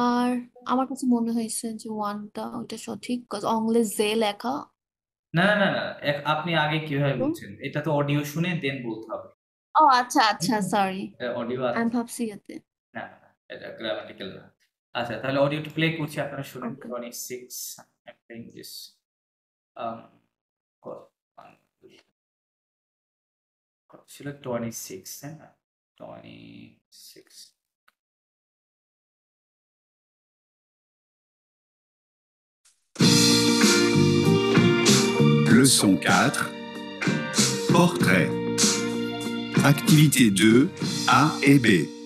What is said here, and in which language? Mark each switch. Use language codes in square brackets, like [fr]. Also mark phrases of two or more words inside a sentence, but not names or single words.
[bn] আর আমার কাছে মনে হয়েছে যে 1টা ওটা সঠিক, কজ অংলে জে লেখা। না না না না, আপনি আগে কিভাবে বলছেন? এটা তো অডিও শুনে দেন বলতে হবে। ও আচ্ছা আচ্ছা, সরি, অডিও আছে আমি ভাবছি এতে। না, এটা গ্রামাটিক্যাল না। আচ্ছা, তাহলে অডিওটা প্লে করছি, আপনারা শুনেন। ওকে। [en] 26 I'm playing this [bn] কত ছিল? 26, তাই না? 26 [fr] Leçon 4. Portrait. Activité 2, A et B.